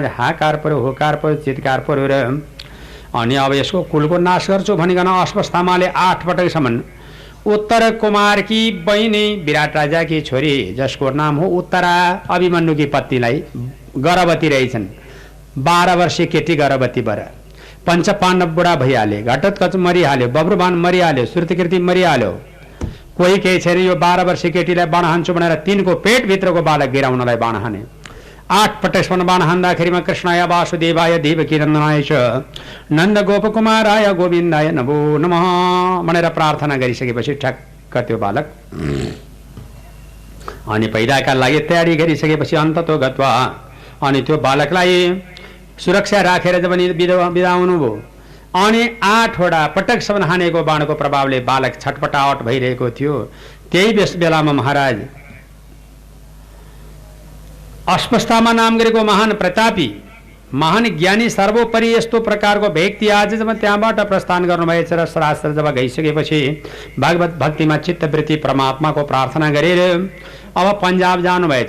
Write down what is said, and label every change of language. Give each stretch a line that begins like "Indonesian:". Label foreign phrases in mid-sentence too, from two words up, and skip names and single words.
Nepali: हाकार पर्यो, होकार पर्यो, चितकार पर्यो र अनि अब यसको कुलको नाश गर्छु भनिकन अश्वत्थामाले 8 पटकसम्म उत्तर कुमारकी बहिनी विराट राजाकी छोरी जसको नाम हो उत्तरा, अभिमन्युकी पत्नीलाई गर्भवती रहेछन्। 12 वर्षीय केटी गर्भवती भएर पंच पाण्डव बुढा भइहाले, घटोत्कच मरिहाल्यो, बब्रुवान मरिहाल्यो, श्रुतिकीर्ति मरिहाल्यो। कोही केही छैन। यो 12 वर्षीय केटीलाई बाण हान्छु भनेर 3 को पेटभित्रको बालक गिराउनलाई बाण हाने। 8 पटकसम्म बाण हान्दाखेरिमा
Sanskrit: कृष्णाय वासुदेवाय देवकी नन्दनाय च नन्द गोपकुमाराय गोविन्दाय नमो नमः
Nepali: भनेर प्रार्थना गरिसकेपछि ठ्याक्क त्यो बालक अनि पैदाका लागि तयारी गरिसकेपछि
Sanskrit: अन्ततो गत्वा
Nepali: अनि त्यो बालकलाई सुरक्षा राखेर जब बिदा हुनुभयो अनि 8 वटा पटकसम्म हानेको बाणको प्रभावले बालक छटपटाहट भइरहेको थियो। त्यही बेलामा महाराज अश्वत्थामा नाम गरेको महान प्रतापी महान ज्ञानी सर्वोपरि यस्तो प्रकारको व्यक्ति आज जब त्यहाँबाट प्रस्थान गर्नुभएछ र शास्त्र जब गइसकेपछि भागवत भक्तिमा चित्तवृत्ति परमात्माको प्रार्थना गरेर अब पन्जाब जानुभएछ।